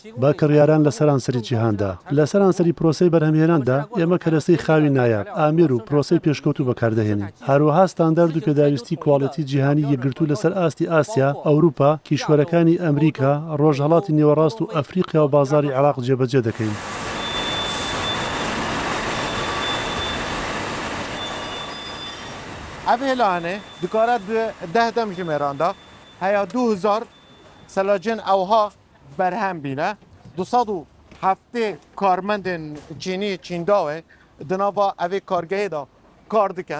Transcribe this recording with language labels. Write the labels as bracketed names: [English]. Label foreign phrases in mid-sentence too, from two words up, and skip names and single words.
[Central Kurdish] کڕیاران لە سەرانسەری جیهاندا لە سەرانسەری پرۆسەی بەرهەمهێناندا ئێمە کەرەسەی خاوی نایاب ئامێر و پرۆسەی پێشکەوت و بەکاردەهێنین. هەروەها ستاندارد و پێداویستی کواڵەتی جیهانی یەکگرتوو لەسەر ئاستی ئاسیا، ئەوروپا، کیشوەرەکانی ئەمریکا، ڕۆژهەڵاتی نێوەڕاست و ئەفریقیا و بازاری عێراق جێبەجێ دەکەین. [Kurdish] Ev hêlanê dikare di 10 demjimêran da heya 2000 selacên ewha berhem bîne. 207 karmendên Çînî Çîndawê di nava evê kargehê da kar dikin.